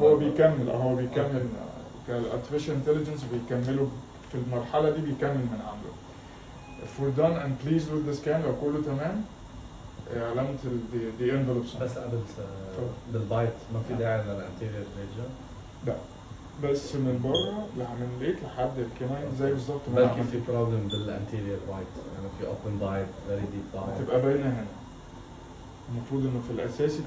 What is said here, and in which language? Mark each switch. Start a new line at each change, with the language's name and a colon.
Arabic: هو بيكمل كالارتفيشال انتليجنس بيكملوا في المرحلة دي بيكمل من عنده.
English: If we're done and pleased with the scan
Arabic: لو كله تمام علامة
English: the envelope.
Arabic: بس قبل بالبايت ما في داعي للانتيريور ريجن؟ لا بس من بره من ليك لحد الكناين زي بالظبط. بلكي في بروبلم بالانتيريور بايت، يعني في اوبن بايت فيري ديب بايت تبقى باينة هنا. المفروض انه في الاساسي